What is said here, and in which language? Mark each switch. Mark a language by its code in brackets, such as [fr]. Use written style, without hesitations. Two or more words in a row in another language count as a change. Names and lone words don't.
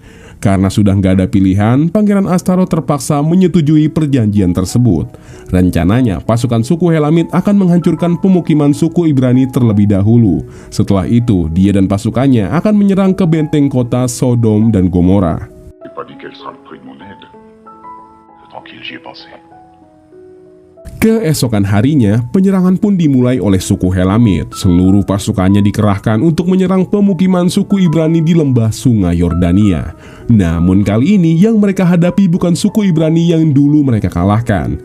[id] Karena sudah nggak ada pilihan, Pangeran Astaroth terpaksa menyetujui perjanjian tersebut. Rencananya, pasukan suku Helamit akan menghancurkan pemukiman suku Ibrani terlebih dahulu. Setelah itu, dia dan pasukannya akan menyerang ke benteng kota Sodom dan Gomora. [fr] J'ai pas dit qu'elle sera le prix de mon aide. Tranquille, j'y ai pensé. [id] Keesokan harinya, penyerangan pun dimulai oleh suku Helamit. Seluruh pasukannya dikerahkan untuk menyerang pemukiman suku Ibrani di lembah Sungai Yordania. Namun kali ini yang mereka hadapi bukan suku Ibrani yang dulu mereka kalahkan.